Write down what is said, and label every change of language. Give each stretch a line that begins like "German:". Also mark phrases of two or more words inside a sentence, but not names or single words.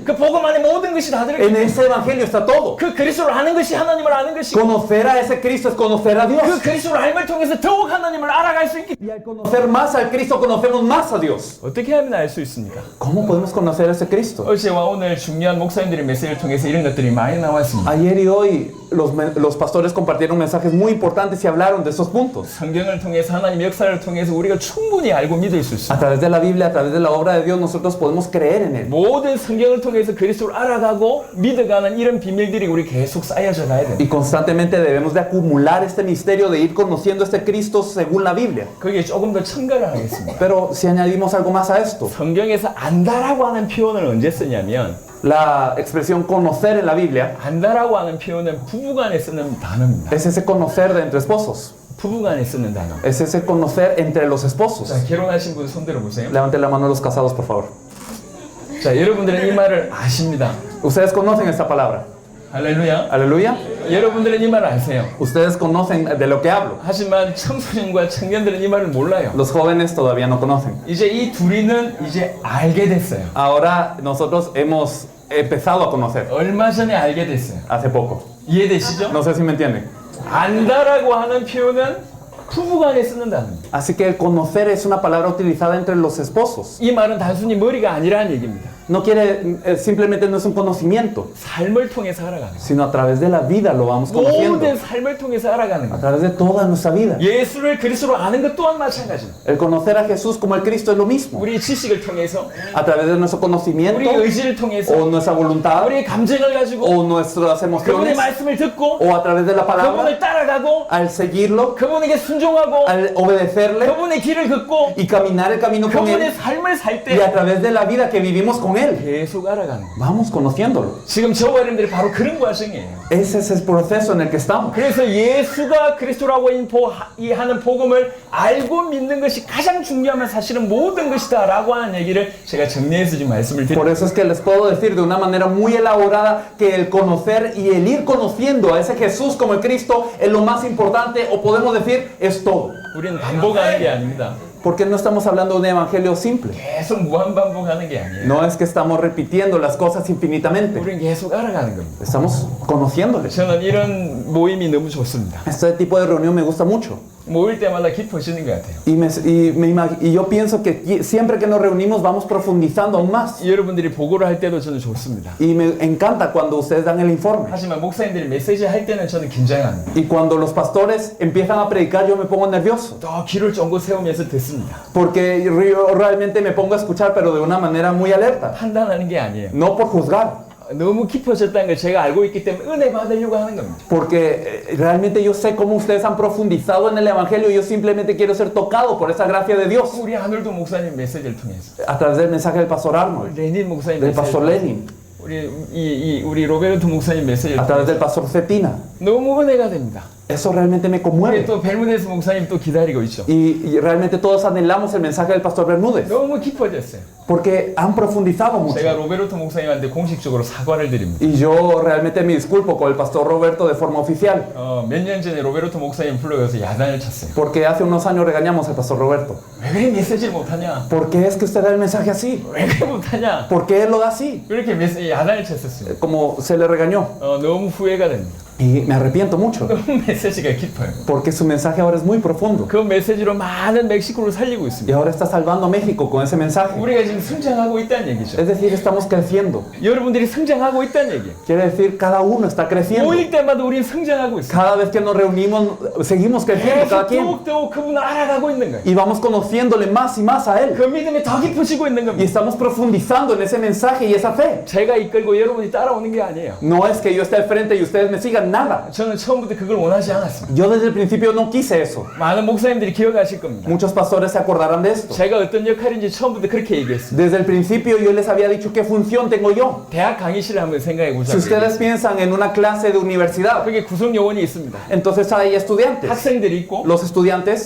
Korean: 그 복음 안에 모든 것이 다
Spanish: En
Korean: 들어있고
Spanish: ese evangelio está todo.
Korean: 그 그리스도를 아는 것이 하나님을 아는 것이고
Spanish: Conocer a ese Cristo es conocer a
Korean: 그
Spanish: Dios.
Korean: 그리스도를 알을 통해서 더욱 하나님을 알아갈 수 있기
Spanish: Y al conocer más al Cristo, conocemos más a Dios.
Korean: 어떻게 하면 알 수 있습니까?
Spanish: ¿Cómo podemos conocer a ese Cristo?
Korean: 어제와 오늘 중요한 목사님들의 메시지를 통해서 이런 것들이 많이 나왔습니다.
Spanish: Ayer y hoy los pastores compartieron mensajes muy importantes y hablaron de esos puntos.
Korean: 성경을 통해서 하나님 역사를 통해서 우리가 충분히 알고 믿을 수 있습니다.
Spanish: A través de la Biblia, a través de la obra de Dios, nosotros podemos creer en Él.
Korean: 모든 성경을 통해서 그리스도를 알아가고 믿어가는 이런 비밀들이 우리 계속 쌓여져 가야 됩니다.
Spanish: Y constantemente debemos de acumular este misterio de ir conociendo a este Cristo según la Biblia.
Korean: 거기에 조금 더 첨가를 하겠습니다.
Spanish: Pero si añadimos algo más a esto,
Korean: 성경에서 안다라고 하는 표현을 언제 쓰냐면
Spanish: la expresión conocer en la Biblia
Korean: 안다라고 하는 표현은 부부간에 쓰는 단어입니다.
Spanish: es ese conocer de entre esposos.
Korean: 부부간에 쓰는 단어.
Spanish: Es ese conocer entre los esposos.
Korean: 자, 결혼하신 분 손 들어보세요.
Spanish: Levanten la mano los casados, por favor.
Korean: 자, 여러분들은 이 말을 아십니다.
Spanish: Ustedes conocen esta palabra.
Korean: 할렐루야.
Spanish: Aleluya.
Korean: 여러분들은 이 말을 아세요.
Spanish: Ustedes conocen de lo que hablo.
Korean: 하지만 청소년과 청년들은 이 말을 몰라요.
Spanish: Los jóvenes todavía no conocen.
Korean: 이제 이 둘이는 이제 알게 됐어요.
Spanish: Ahora nosotros hemos empezado a conocer
Korean: 얼마 전에 알게 됐어요.
Spanish: hace poco.
Korean: 이해되시죠?
Spanish: No sé si me entienden.
Korean: 안다라고 하는 표현은 부부간에 쓰는 단어입니다.
Spanish: Así que el conocer es una palabra utilizada entre los esposos.
Korean: 이 말은 단순히 머리가 a니라는 얘기입니다.
Spanish: No quiere, simplemente no es un conocimiento,
Korean: 삶을 통해서 알아가는 거예요.
Spanish: sino a través de la vida lo vamos conociendo.
Korean: 모든 삶을 통해서 알아가는
Spanish: A
Korean: 거예요.
Spanish: través de toda nuestra vida.
Korean: 예수를 그리스도로 아는 것 또한 마찬가지입니다.
Spanish: El conocer a Jesús como el Cristo es lo mismo.
Korean: 우리의 지식을 통해서,
Spanish: A través de nuestro conocimiento
Korean: 우리의 의지를 통해서,
Spanish: o nuestra voluntad
Korean: 우리의 감정을 가지고
Spanish: o nuestras
Korean: 그분의
Spanish: emociones
Korean: 말씀을 듣고
Spanish: o a través de la palabra,
Korean: 그분을 따라가고
Spanish: al seguirlo,
Korean: 그분에게 순종하고
Spanish: al obedecerle
Korean: 그분의 길을 걷고
Spanish: y caminar el camino con
Korean: 그분의
Spanish: Él
Korean: 삶을 살
Spanish: y a
Korean: 때
Spanish: través de la vida que vivimos con Él.
Korean: 계속 알아가는 거예요.
Spanish: Vamos conociéndolo.
Korean: 지금 저와 여러분들이 바로 그런 과정이에요.
Spanish: Ese es el proceso en el que estamos.
Korean: 그래서 예수가 그리스도라고 하는 복음을 알고 믿는 것이 가장 중요하면 사실은 모든 것이다 라고 하는 얘기를 제가 정리해서 지금 말씀을 드립니다.
Spanish: Por eso es que les puedo decir de una manera muy elaborada que el conocer y el ir conociendo a ese Jesús como el Cristo es lo más importante, o podemos decir es todo.
Korean: 우리는 반복하는 게 아닙니다.
Spanish: Porque no estamos hablando de un evangelio simple.
Korean: 계속 무한 반복하는 게 아니에요.
Spanish: No es que estamos repitiendo las cosas infinitamente.
Korean: 우리는 계속 알아가는 겁니다.
Spanish: Estamos conociéndoles.
Korean: 저는 이런 모임이 너무 좋습니다.
Spanish: Este tipo de reunión me gusta mucho.
Korean: 모일 때마다 깊어지는 것 같아요.
Spanish: Y yo pienso que siempre que nos reunimos vamos profundizando aún más.
Korean: 여러분들이 보고를 할 때도 저는 좋습니다.
Spanish: Y me encanta cuando ustedes dan el informe.
Korean: 하지만 목사님들이 메시지 할 때는 저는 긴장합니다.
Spanish: Y cuando los pastores empiezan a predicar yo me pongo nervioso.
Korean: 또 귀를 쫑긋 세우면서 듣습니다.
Spanish: Porque yo realmente me pongo a escuchar pero de una manera muy alerta.
Korean: 판단하는 게 아니에요.
Spanish: No por juzgar.
Korean: 너무 깊어졌다는 걸 제가 알고 있기 때문에 은혜 받으려고 하는 겁니다.
Spanish: Porque realmente yo sé cómo ustedes han profundizado en el evangelio y yo simplemente quiero ser tocado por esa gracia de Dios.
Korean: 우리 아놀드 목사님 메시지를 통해서
Spanish: A través del mensaje del pastor Arnold,
Korean: 레닌 목사님
Spanish: del pastor Lenin,
Korean: 우리 로베르토 목사님 메시지를
Spanish: a través
Korean: 통해서
Spanish: del pastor Cetina.
Korean: 너무 은혜가 됩니다.
Spanish: Eso realmente me
Korean: 우리
Spanish: conmueve.
Korean: 또 벨무네스 목사님 또 기다리고 있죠.
Spanish: Y realmente todos anhelamos el mensaje del pastor Bermúdez.
Korean: 너무 깊어졌어요.
Spanish: Porque han profundizado mucho.
Korean: 제가 로베르토 목사님한테 공식적으로 사과를 드립니다.
Spanish: Y yo realmente me disculpo con el pastor Roberto de forma oficial.
Korean: 몇 년 전에 로베르토 목사님 불러가서 야단을 쳤어요.
Spanish: Porque hace unos años regañamos al pastor Roberto.
Korean: 왜 그래 메시지를 못하냐?
Spanish: ¿Por qué es que usted da el mensaje así?
Korean: 왜 그래 못하냐?
Spanish: ¿Por qué él lo da así?
Korean: 그렇게 야단을 쳤었어요.
Spanish: Como se le regañó.
Korean: 너무 후회가 됩니다.
Spanish: Y me arrepiento mucho.
Korean: 너무 메시지가 깊어요.
Spanish: Porque su mensaje ahora es muy profundo.
Korean: 그 메시지로 많은 멕시코를 살리고
Spanish: Y
Korean: 있습니다.
Spanish: ahora está salvando a México con ese mensaje.
Korean: 우리가 지금 성장하고 있다는 얘기죠.
Spanish: Es decir, estamos creciendo.
Korean: 여러분들이 성장하고 있다는 얘기예요.
Spanish: Quiere decir, cada uno está creciendo.
Korean: 모일 때마다 우리는 성장하고 있어요.
Spanish: Cada vez que nos reunimos, seguimos creciendo, cada
Korean: 계속
Spanish: quien.
Korean: 더욱더욱 그분을 알아가고 있는 거예요.
Spanish: Y vamos conociéndole más y más a él.
Korean: 그 믿음이 더 깊어지고 있는
Spanish: Y
Korean: 겁니다.
Spanish: estamos profundizando en ese mensaje y esa fe.
Korean: 제가 이끌고 여러분이 따라오는 게 아니에요.
Spanish: No es que yo esté al frente y ustedes me sigan, nada.
Korean: 저는 처음부터 그걸 원하지 않았습니다.
Spanish: Yo desde el principio no quise eso.
Korean: 많은 목사님들이 기억하실 겁니다.
Spanish: Muchos pastores se acordarán de esto.
Korean: 제가 어떤 역할인지 처음부터 그렇게 얘기했습니다.
Spanish: Desde el principio yo les había dicho qué función tengo yo.
Korean: 대학 강의실을 한번 생각해
Spanish: Si
Korean: 보자고요.
Spanish: ustedes piensan en una clase de universidad,
Korean: 거기에 구성 요원이 있습니다.
Spanish: entonces hay estudiantes.
Korean: 학생들이 있고
Spanish: Los estudiantes